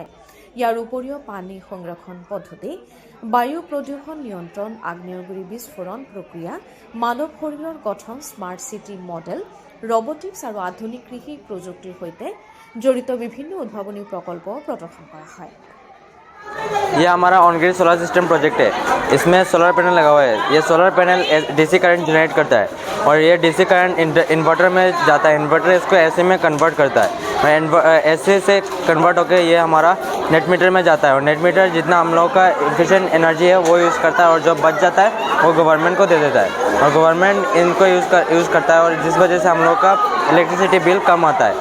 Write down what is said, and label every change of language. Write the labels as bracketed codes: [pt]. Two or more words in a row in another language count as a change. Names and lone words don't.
[as] ইয়াৰ উপৰিও পানী সংৰক্ষণ পদ্ধতি, বায়ু প্ৰদূষণ নিয়ন্ত্ৰণ, আগ্নেয়গিৰি বিস্ফোৰণ প্ৰক্ৰিয়া, মানৱ শৰীৰৰ গঠন, স্মাৰ্ট চিটি মডেল, ৰবটিক্স আৰু আধুনিক কৃষি প্ৰযুক্তিৰ সৈতে জড়িত বিভিন্ন উদ্ভাৱনী প্ৰকল্প প্ৰদৰ্শন কৰা হয়। [hi] ये हमारा [en] on grid solar system project [hi] है। इसमें [en] solar panel [hi] लगा हुआ है। ये [en] solar panel DC current generate [hi] करता है और ये [en] DC current inverter [hi] में जाता है। इन्वर्टर इसको एसी में कन्वर्ट करता है और एसी से कन्वर्ट होकर ये हमारा [en] net meter [hi] में जाता है और [en] net meter [hi] जितना हम लोग का [en] efficient energy [hi] है वो यूज़ करता है और जो बच जाता है वो गवर्नमेंट को दे देता है और गवर्नमेंट इनको यूज़ करता है और जिस वजह से हम लोग का [en] electricity bill [hi] कम आता है।